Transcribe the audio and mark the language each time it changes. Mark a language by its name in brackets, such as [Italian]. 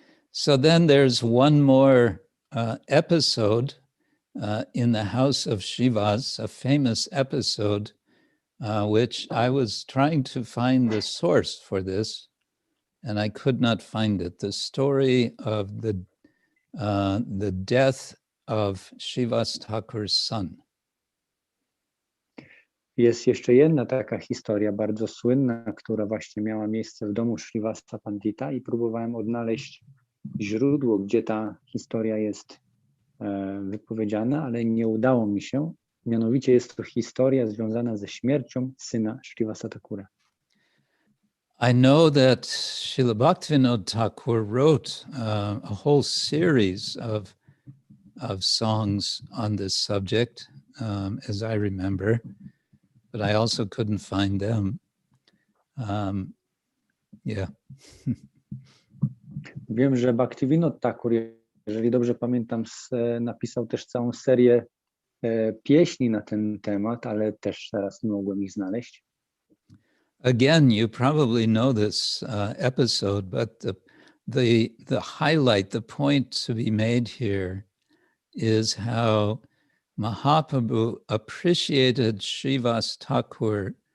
[English] So then there's one more episode in the house of Srivas, a famous episode, which I was trying to find the source for this, and I could not find it. The story of the death of Srivas Thakur's son. [Polish] Jest jeszcze jedna taka historia bardzo słynna, która właśnie miała miejsce w domu Srivasa Pandita i próbowałem odnaleźć źródło, gdzie ta historia jest wypowiedziana, ale nie udało mi się. Mianowicie jest to historia związana ze śmiercią syna Srivasa Thakura. [English] I know that Srila Bhaktivinoda Thakur wrote a whole series of songs on this subject, as I remember, but I also couldn't find them. Yeah. [Polish] Wiem, że Bhaktivinoda Thakur, jeżeli dobrze pamiętam, napisał też całą serię pieśni na ten temat, ale też teraz nie mogłem ich znaleźć. [English] Again, you probably know this episode, but the highlight, the point to be made here is how Mahaprabhu appreciated Srivas Thakur,